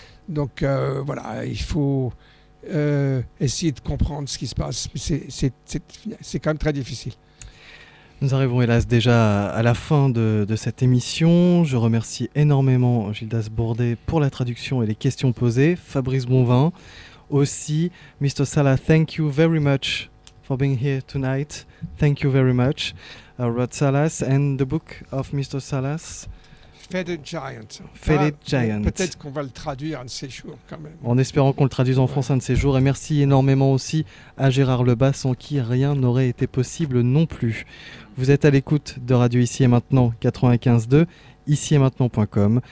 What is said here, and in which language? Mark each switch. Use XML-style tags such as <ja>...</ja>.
<fr>Donc voilà, il faut essayer de comprendre ce qui se passe. C'est quand même très difficile. Nous arrivons hélas déjà à la fin de cette émission. Je remercie énormément Gildas Bordet pour la traduction et les questions posées. Fabrice Bonvin aussi. Mr.</fr> <en>Salah, thank you very much for being here tonight. Thank you very much. Rod Salas and the book of Mr. Salas. Faded Giant. Faded Giant.</en> <fr>Peut-être qu'on va le traduire un de ces jours quand même. En espérant qu'on le traduise en France un de ces jours. Et merci énormément aussi à Gérard Lebas, sans qui rien n'aurait été possible non plus. Vous êtes à l'écoute de Radio Ici et Maintenant 95.2, ici et maintenant.com.</fr>